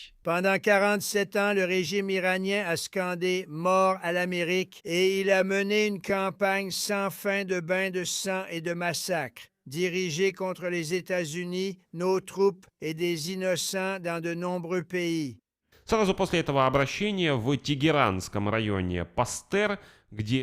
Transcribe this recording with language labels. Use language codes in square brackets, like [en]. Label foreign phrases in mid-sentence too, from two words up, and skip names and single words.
[fr] Pendant 47 ans, le régime iranien a scandé « Mort à l'Amérique » et il a mené une campagne sans fin de bains de sang et de massacres, dirigée contre les États-Unis, nos troupes et des innocents dans de nombreux pays. [ru] Сразу после этого обращения в Тегеранском районе Пастер, где...